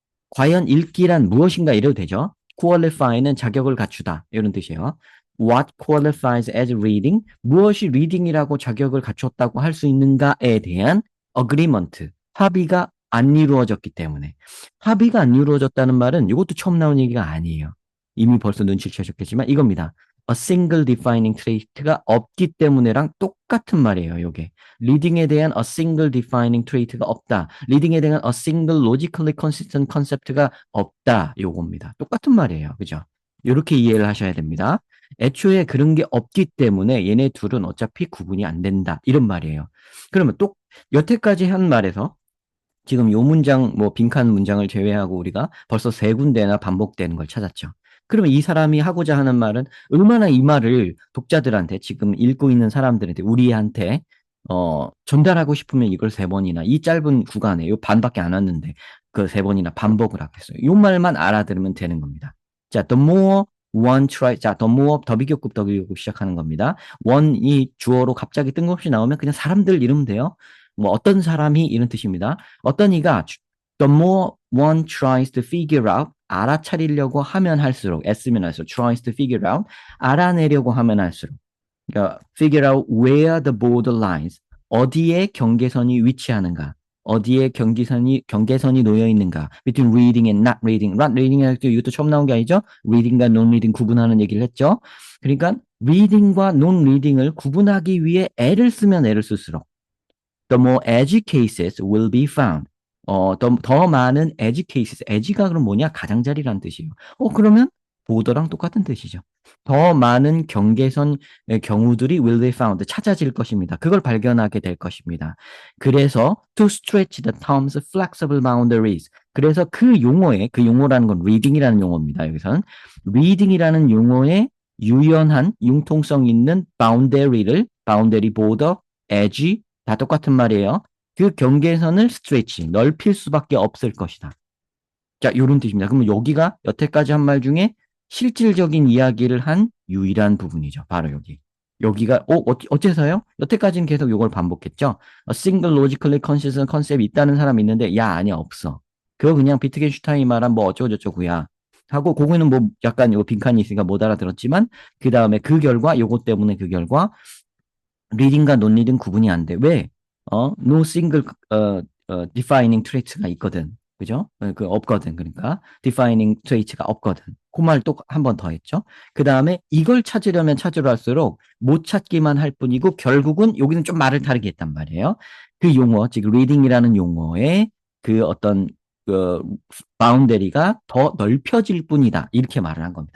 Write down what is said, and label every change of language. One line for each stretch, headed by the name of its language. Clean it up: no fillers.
Korean: 과연 읽기란 무엇인가 이래도 되죠. qualify는 자격을 갖추다 이런 뜻이에요.
English: What qualifies as reading?
Korean: 무엇이 reading이라고 자격을 갖췄다고 할 수 있는가에 대한 agreement, 합의가 안 이루어졌기 때문에. 합의가 안 이루어졌다는 말은 이것도 처음 나온 얘기가 아니에요. 이미 벌써 눈치를 채셨겠지만 이겁니다.
English: A single defining trait
Korean: 가 없기 때문에랑 똑같은 말이에요, 요게. 리딩에 대한
English: a single defining trait
Korean: 가 없다. 리딩에 대한
English: a single logically consistent concept
Korean: 가 없다. 요겁니다. 똑같은 말이에요. 그죠? 이렇게 이해를 하셔야 됩니다. 애초에 그런 게 없기 때문에 얘네 둘은 어차피 구분이 안 된다. 이런 말이에요. 그러면 또 여태까지 한 말에서 지금 요 문장, 뭐 빈칸 문장을 제외하고 우리가 벌써 세 군데나 반복되는 걸 찾았죠. 그러면 이 사람이 하고자 하는 말은 얼마나 이 말을 독자들한테 지금 읽고 있는 사람들한테 우리한테 전달하고 싶으면 이걸 세 번이나 이 짧은 구간에 요 반밖에 안 왔는데 그 세 번이나 반복을 하겠어요. 요 말만 알아들으면 되는 겁니다. 자,
English: the more one try,
Korean: 자, the more 더비교급 시작하는 겁니다. one이 주어로 갑자기 뜬금없이 나오면 그냥 사람들 이러면 돼요. 뭐 어떤 사람이 이런 뜻입니다. 어떤 이가
English: the more one tries to figure out
Korean: 알아차리려고 하면 할수록 애쓰면 할수록 tries to
English: figure out 알아내려고 하면 할수록 그러니까 figure out where the border lines
Korean: 어디에 경계선이 위치하는가 어디에 경계선이 놓여 있는가
English: between reading and not reading
Korean: not reading 이것도 처음 나온 게 아니죠. reading과 non reading 구분하는 얘기를 했죠. 그러니까 reading과 non reading을 구분하기 위해 애를 쓰면 애를 쓸수록
English: the more edge cases will be found.
Korean: 더 많은 edge cases. edge가 그럼 뭐냐? 가장자리라는 뜻이에요. 그러면 보더랑 똑같은 뜻이죠. 더 많은 경계선의 경우들이
English: will be found.
Korean: 찾아질 것입니다. 그걸 발견하게 될 것입니다. 그래서
English: to stretch the term's flexible boundaries.
Korean: 그래서 그 용어라는 건 reading이라는 용어입니다. 여기서는 reading이라는 용어의 유연한 융통성 있는 boundary border, edge 다 똑같은 말이에요. 그 경계선을 스트레치, 넓힐 수밖에 없을 것이다. 자, 요런 뜻입니다. 그러면 여기가 여태까지 한 말 중에 실질적인 이야기를 한 유일한 부분이죠. 바로 여기. 여기가 어째서요? 여태까지는 계속 이걸 반복했죠. A single logically consistent concept이 있다는 사람이 있는데 야 아니야 없어. 그거 그냥 비트겐슈타인이 말한 뭐 어쩌고저쩌고야. 하고 그거는 뭐 약간 요 빈칸이 있으니까 못 알아들었지만 그 다음에 그 결과 요것 때문에 그 결과 리딩과 논리딩 구분이 안 돼. 왜?
English: no single defining trait
Korean: 가 있거든. 그죠? 그 없거든. 그러니까 defining trait가 없거든. 그 말 또 한 번 더 했죠. 그 다음에 이걸 찾으려면 찾으럴수록 못 찾기만 할 뿐이고 결국은 여기는 좀 말을 다르게 했단 말이에요. 그 용어, 즉 reading이라는 용어의 그 어떤 그 바운더리가 더 넓혀질 뿐이다. 이렇게 말을 한 겁니다.